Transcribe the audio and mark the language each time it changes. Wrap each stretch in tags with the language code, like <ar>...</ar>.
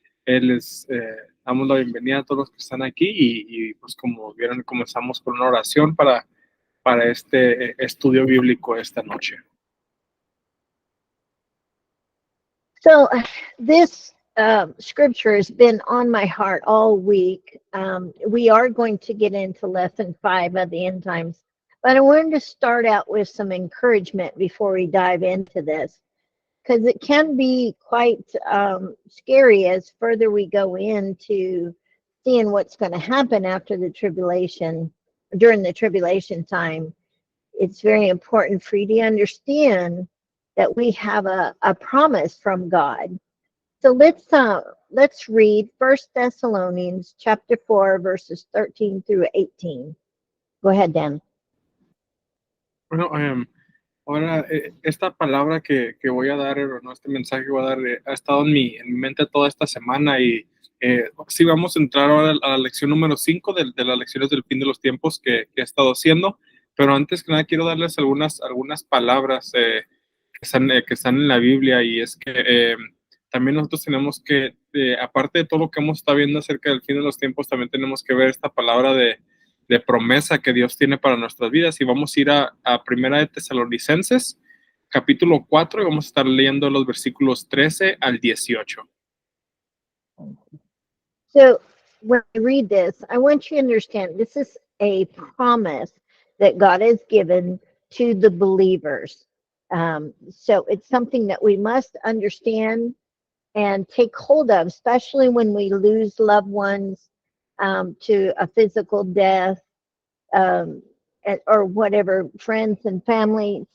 <es>Les damos la bienvenida a todos los que están aquí y pues como vieron comenzamos con una oración para este estudio bíblico esta noche.</es> <en>So this scripture has been on my heart all week. We are going to get into lesson 5 of the end times, but I wanted to start out with some encouragement before we dive into this, because it can be quite scary as further we go into seeing what's going to happen after the tribulation, during the tribulation time. It's very important for you to understand that we have a promise from God. So let's read 1 Thessalonians chapter 4, verses 13 through 18. Go ahead, Dan.</en> <es>Bueno, ahora esta palabra que voy a dar, no, este mensaje que voy a dar, ha estado en mi mente toda esta semana y sí vamos a entrar ahora a la lección número 5 de las lecciones del fin de los tiempos que he estado haciendo, pero antes que nada quiero darles algunas palabras que están en la Biblia, y es que también nosotros tenemos que, aparte de todo lo que hemos estado viendo acerca del fin de los tiempos, también tenemos que ver esta palabra de promesa que Dios tiene para nuestras vidas, y vamos a ir a Primera de Tesalonicenses, capítulo 4, y vamos a estar leyendo los versículos 13 al 18.</es> <en>So when I read this, I want you to understand this is a promise that God has given to the believers. So it's something that we must understand and take hold of, especially when we lose loved ones to a physical death or whatever, friends and family.</en>